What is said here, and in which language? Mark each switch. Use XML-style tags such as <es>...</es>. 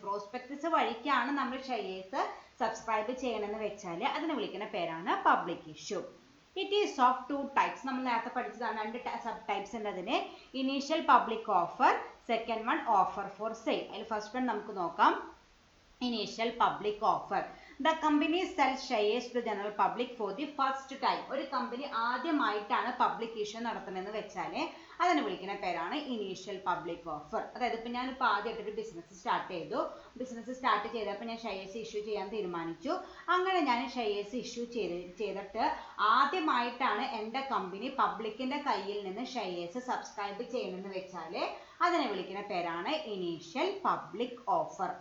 <ml>Prospectus വഴിക്കാണ് നമ്മൾ shares subscribe ചെയ്യണമെന്ന് വെച്ചാൽ അതിനെ വിളിക്കുന്ന പേരാണ് public issue.</ml> <en>It is of two types.</en> <ml>നമ്മൾ നേരത്തെ പഠിച്ചതാണ്, രണ്ട് സബ് ടൈപ്സ് ഉണ്ട് അതിന്.</ml> <en>Initial public offer, second one offer for sale.</en> <ml>അതിൽ ഫസ്റ്റ് വൺ നമുക്ക് നോക്കാം. Initial public offer.</ml> <en>The company sells shares to general public for the first time.</en> <ml>ഒരു കമ്പനി ആദ്യമായിട്ടാണ് പബ്ലിക് ഇഷ്യൂ നടത്തുന്നതെന്ന് വെച്ചാൽ അതിനെ വിളിക്കുന്ന പേരാണ് ഇനീഷ്യൽ പബ്ലിക് ഓഫർ. അതായത് ഇപ്പോൾ ഞാനിപ്പോൾ ആദ്യമായിട്ടൊരു ബിസിനസ് സ്റ്റാർട്ട് ചെയ്തു. ബിസിനസ് സ്റ്റാർട്ട് ചെയ്തപ്പോൾ ഞാൻ ഷെയർസ് ഇഷ്യൂ ചെയ്യാൻ തീരുമാനിച്ചു. അങ്ങനെ ഞാൻ ഷെയർസ് ഇഷ്യൂ ചെയ്തിട്ട് ആദ്യമായിട്ടാണ് എൻ്റെ കമ്പനി പബ്ലിക്കിൻ്റെ കയ്യിൽ നിന്ന് ഷെയർസ് സബ്സ്ക്രൈബ് ചെയ്യണമെന്ന് വെച്ചാൽ അതിനെ വിളിക്കുന്ന പേരാണ് ഇനീഷ്യൽ പബ്ലിക് ഓഫർ.</ml>